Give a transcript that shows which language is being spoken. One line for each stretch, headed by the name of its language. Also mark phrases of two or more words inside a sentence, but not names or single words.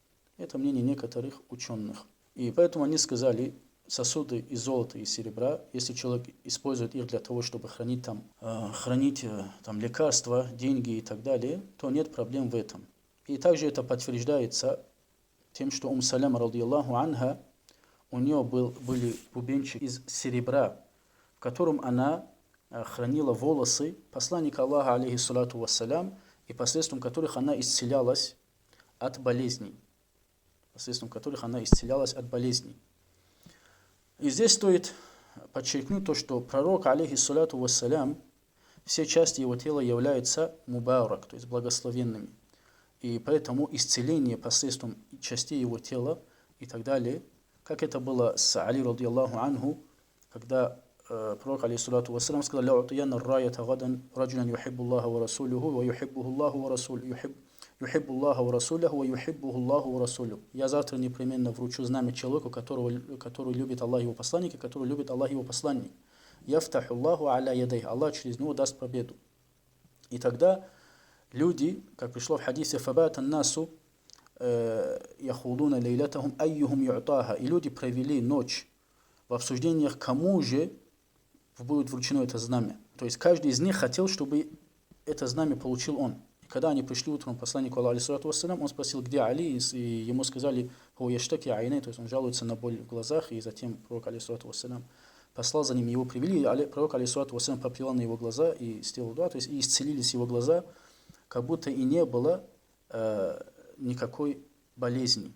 Russian: И поэтому они сказали, сосуды из золота и серебра, если человек использует их для того, чтобы хранить там лекарства, деньги и так далее, то нет проблем в этом. И также это подтверждается тем, что Саляма,
Arabic: رضي الله عنها,
Russian: у нее были бубенчики из серебра, в котором она хранила волосы посланника Аллаха,
Arabic: عليه الصلاة والسلام,
Russian: и посредством которых она исцелялась от болезней. И здесь стоит подчеркнуть то, что пророк,
Arabic: عليه الصلاة والسلام,
Russian: все части его тела являются мубарак, то есть благословенными. И поэтому исцеление посредством частей его тела и так далее, как это было с
Arabic: Али, رضي الله عنه,
Russian: когда пророк,
Arabic: عليه الصلاة والسلام, сказал «لا الراية غدا رجلا يحب الله ورسوله ويحبه الله ورسوله يحب الله ورسوله ويحبه الله ورسوله».
Russian: Я завтра непременно вручу знамя человеку, который любит Аллах и его посланника, который любит Аллах и его посланник.
Arabic: يفتح الله على يديه.
Russian: Аллах через него даст победу. И тогда люди, как пришло в хадисе,
Arabic: «فبات الناس يخوضون ليلتهم أيهم يعطاها».
Russian: И люди провели ночь в обсуждениях, кому же будет вручено это знамя. То есть каждый из них хотел, чтобы это знамя получил он. И когда они пришли утром к посланнику Аллаха,
Arabic: عليه الصلاة والسلام,
Russian: он спросил, где Али, и ему сказали,
Arabic: «هو يشتكي عينيه»,
Russian: то есть он жалуется на боль в глазах, и затем пророк,
Arabic: عليه الصلاة والسلام,
Russian: послал за ним, его привели, и пророк,
Arabic: عليه الصلاة والسلام,
Russian: поплевал на его глаза и сделал дуа, то есть и исцелились его глаза, как будто и не было никакой болезни.